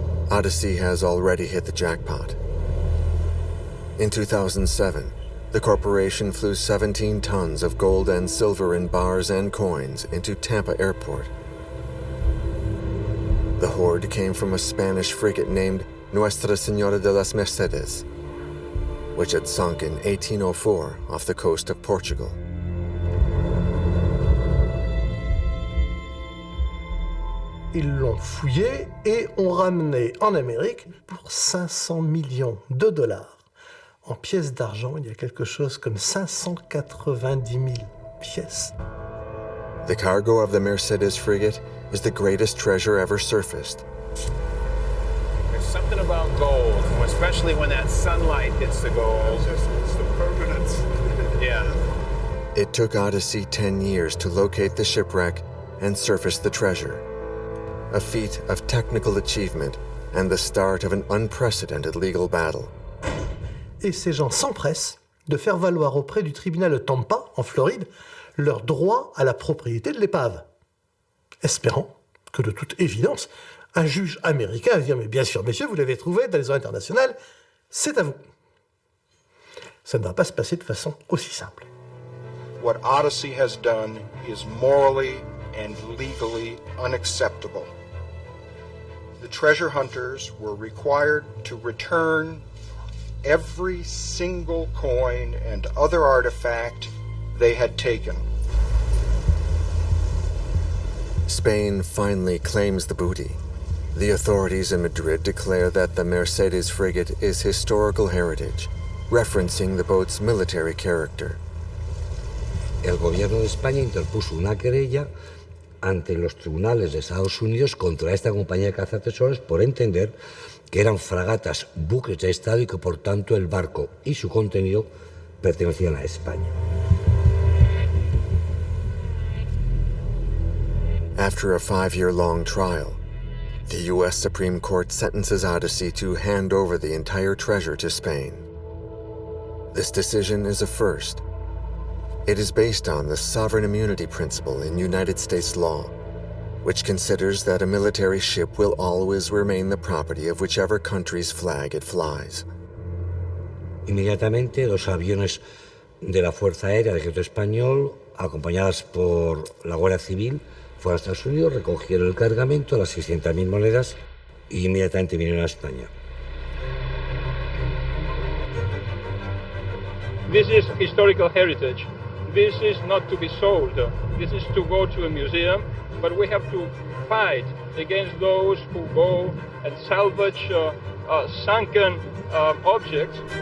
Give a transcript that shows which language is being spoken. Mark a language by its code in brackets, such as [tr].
[en] Odyssey has already hit the jackpot. In 2007, the corporation flew 17 tons of gold and silver in bars and coins into Tampa Airport. The hoard came from a Spanish frigate named Nuestra Señora de las Mercedes, which had sunk in 1804 off the coast of Portugal. [fr] Ils l'ont fouillé et ont ramené en Amérique pour 500 millions de dollars. En pièces d'argent, il y a quelque chose comme 590 000 pièces. [en] The cargo of the Mercedes frigate is the greatest treasure ever surfaced. There's something about gold, especially when that sunlight hits the gold. It's the permanence. Yeah. It took Odyssey 10 years to locate the shipwreck and surface the treasure, a feat of technical achievement and the start of an unprecedented legal battle. [fr] Et ces gens s'empressent de faire valoir auprès du tribunal de Tampa, en Floride, leur droit à la propriété de l'épave, espérant que, de toute évidence, un juge américain va dire « Mais bien sûr, messieurs, vous l'avez trouvé dans les eaux internationales, c'est à vous ». Ça ne va pas se passer de façon aussi simple. [en] What Odyssey has done is morally and legally unacceptable. The treasure hunters were required to return every single coin and other artifact they had taken. Spain finally claims the booty. The authorities in Madrid declare that the Mercedes frigate is historical heritage, referencing the boat's military character. [es] El gobierno de España interpuso una querella ante los tribunales de Estados Unidos contra esta compañía de cazatesoros por entender que eran fragatas, buques de Estado y que por tanto el barco y su contenido pertenecían a España. [en] After a 5-year-long trial, the U.S. Supreme Court sentences Odyssey to hand over the entire treasure to Spain. This decision is a first. It is based on the sovereign immunity principle in United States law, which considers that a military ship will always remain the property of whichever country's flag it flies. [es] Inmediatamente, dos aviones de la Fuerza Aérea del Ejército Español, acompañadas por la Guardia Civil, fueron a Estados Unidos, recogieron el cargamento, las 600.000 monedas, y inmediatamente vinieron a España. [en] This is historical heritage. This is not to be sold. This is to go to a museum, but we have to fight against those who go and salvage sunken objects.